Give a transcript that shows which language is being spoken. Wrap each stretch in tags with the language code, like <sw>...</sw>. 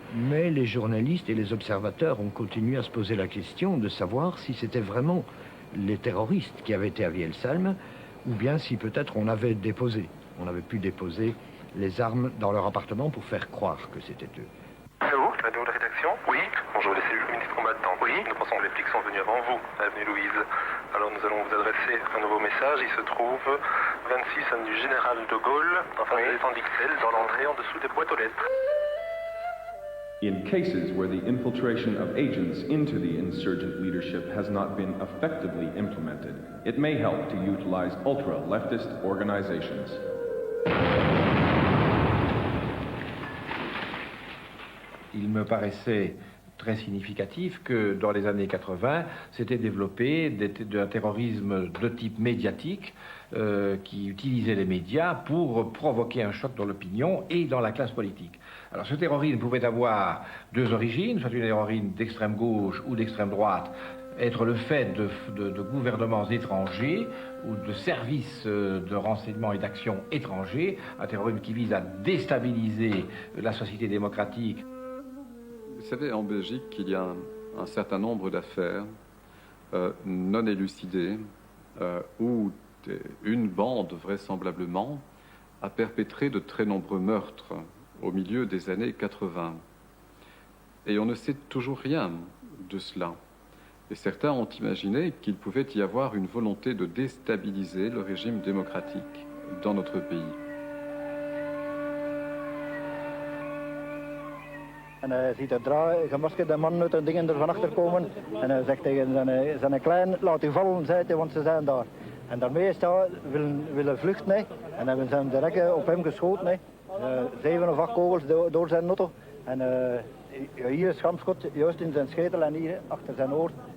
<fr>Mais les journalistes et les observateurs ont continué à se poser la question de savoir si c'était vraiment les terroristes qui avaient été à Vieille-Salme ou bien si peut-être on avait pu déposer les armes dans leur appartement pour faire croire que c'était eux. Allô, la nouvelle rédaction? Oui. Bonjour, les cellules communistes combattantes. Oui. Nous pensons que les flics sont venus avant vous, avenue Louise. Alors nous allons vous adresser un nouveau message. Il se trouve 26 avenue Général de Gaulle, en face de l'étang d'Ixelles, dans l'entrée en dessous des boîtes aux lettres.</fr> <en>In cases where the infiltration of agents into the insurgent leadership has not been effectively implemented, it may help to utilize ultra-leftist organizations.</en> <fr>Il me paraissait très significatif que dans les années 80, s'était développé un terrorisme de type médiatique qui utilisait les médias pour provoquer un choc dans l'opinion et dans la classe politique. Alors ce terrorisme pouvait avoir deux origines, soit une terrorisme d'extrême gauche ou d'extrême droite, être le fait de gouvernements étrangers ou de services de renseignement et d'action étrangers, un terrorisme qui vise à déstabiliser la société démocratique. Vous savez, en Belgique, il y a un certain nombre d'affaires non élucidées où une bande, vraisemblablement, a perpétré de très nombreux meurtres au milieu des années 80. Et on ne sait toujours rien de cela. Et certains ont imaginé qu'il pouvait y avoir une volonté de déstabiliser le régime démocratique dans notre pays.</fr> <nl>En hij ziet een gemaskerde man uit en dingen er van achter komen. En hij zegt tegen zijn klein, laat u vallen, zei hij, want ze zijn daar. En daarmee is hij willen vluchten. Hè. En hebben ze direct op hem geschoten. Hè. 7 of 8 kogels door zijn auto. En hier is schampschot, juist in zijn schetel en hier achter zijn oor.</nl>